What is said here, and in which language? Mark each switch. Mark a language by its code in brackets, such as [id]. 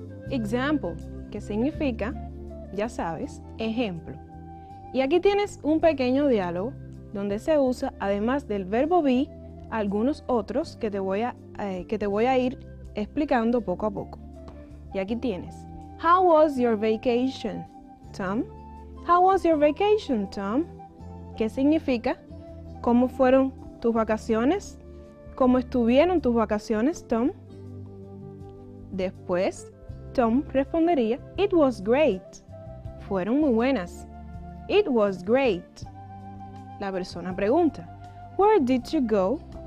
[es] Example, que significa, ya sabes, ejemplo. Y aquí tienes un pequeño diálogo donde se usa, además del verbo be, algunos otros que te voy a ir explicando poco a poco. Y aquí tienes: [en] How was your vacation, Tom? How was your vacation, Tom? [es] ¿Qué significa? ¿Cómo fueron tus vacaciones? ¿Cómo estuvieron tus vacaciones, Tom? Después, Tom respondería: [en] It was great. [es] Fueron muy buenas. [en] It was great. [es] La persona pregunta: [en] Where did you go?